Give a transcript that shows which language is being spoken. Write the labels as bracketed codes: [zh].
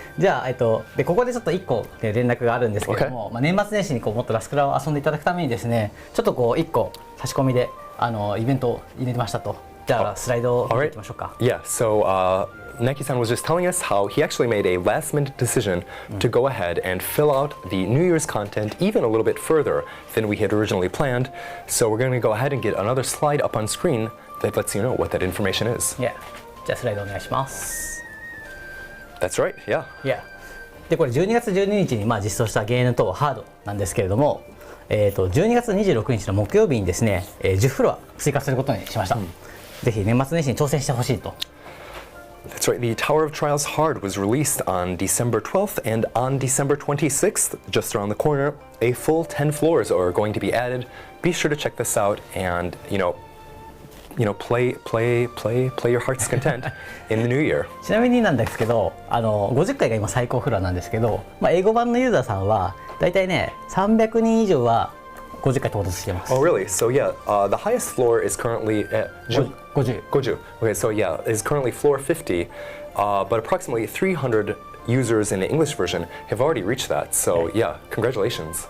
[ja] じゃあ、でここでちょっと1個、連絡があるんですけれども、年末年始にもっとラスクラを遊んでいただくためにですね、ちょっと1個差し込みでイベントを入れてましたと。じゃあスライドを見ていきましょうか。 [en] Yeah, so Knacky-san was just telling us how he actually made a last-minute decision to go ahead and fill out the New Year's content even a little bit further than we had originally planned. So we're going to go ahead and get another slide up on screen that lets you know what that information is. Yeah. [ja] じゃあスライドお願いします。 [en] That's right, yeah. Yeah. [ja] でこれ12月12日に実装したゲームとハードなんですけれども、12月26日の木曜日にですね、10フロア追加することにしました。ぜひ年末年始に挑戦してほしいと。 [en] That's right, the Tower of Trials Hard was released on December 12th, and on December 26th, just around the corner, a full 10 floors are going to be added. Be sure to check this out and, play your heart's content in the new year. [ja] ちなみになんですけど、50回が今最高フロアなんですけど、英語版のユーザーさんはだいたいね、300人以上は50回到達してます。 [en] Oh, really? So yeah, the highest floor is currently at 50. Okay, so yeah, is currently floor 50, but approximately 300 users in the English version have already reached that. So yeah, congratulations.